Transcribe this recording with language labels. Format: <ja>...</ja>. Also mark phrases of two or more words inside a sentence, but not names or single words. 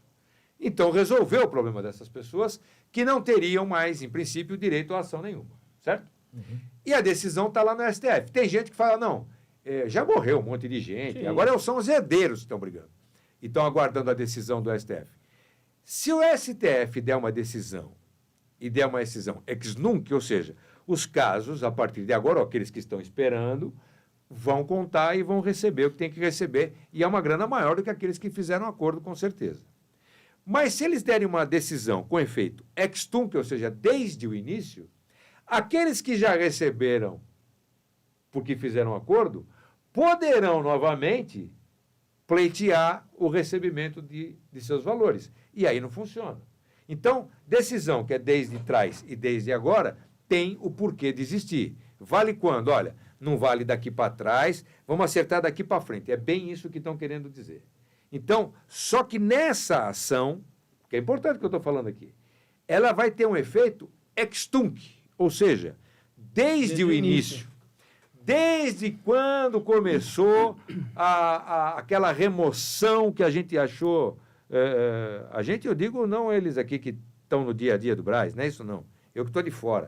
<pt>Então, resolveu o problema dessas pessoas que não teriam mais, em princípio, direito a ação nenhuma, certo? E a decisão está lá no STF. Tem gente que fala, não, já morreu um monte de gente, agora são os herdeiros que estão brigando. E estão aguardando a decisão do STF. Se o STF der uma decisão, e der uma decisão</pt> <la>ex nunc,</la> <pt>ou seja, os casos, a partir de agora, aqueles que estão esperando, vão contar e vão receber o que tem que receber, e é uma grana maior do que aqueles que fizeram acordo, com certeza. Mas se eles derem uma decisão com efeito</pt> <la>ex tunc,</la> <pt>ou seja, desde o início, aqueles que já receberam porque fizeram acordo, poderão novamente pleitear o recebimento de seus valores. E aí não funciona. Então, decisão que é desde trás e desde agora, tem o porquê de existir. Vale quando? Olha, não vale daqui para trás, vamos acertar daqui para frente. É bem isso que estão querendo dizer. Então, só que nessa ação, que é importante o que eu estou falando aqui, ela vai ter um efeito</pt> <la>ex tunc,</la> <pt>ou seja, desde o início. Desde quando começou aquela remoção que a gente achou, a gente, eu digo, não eles aqui que estão no dia a dia do Brás, não é isso não, eu que estou de fora.</pt>